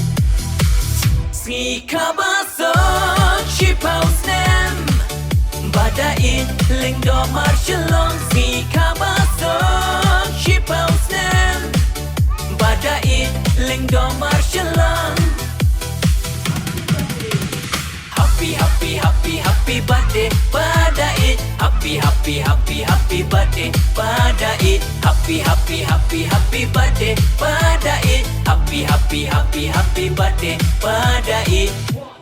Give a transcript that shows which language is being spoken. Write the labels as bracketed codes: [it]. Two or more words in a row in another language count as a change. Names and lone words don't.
[kha] Si kabasok Shipau Snam Badait Lengdo Marshalom Si kabasok Shipau Snam Badait Lengdo Marshalom [en] Happy, happy, happy, happy birthday Badait Happy, happy, happy, happy birthday Badait Happy, happy, happy, happy birthday Badait Happy, happy, happy, happy birthday Badait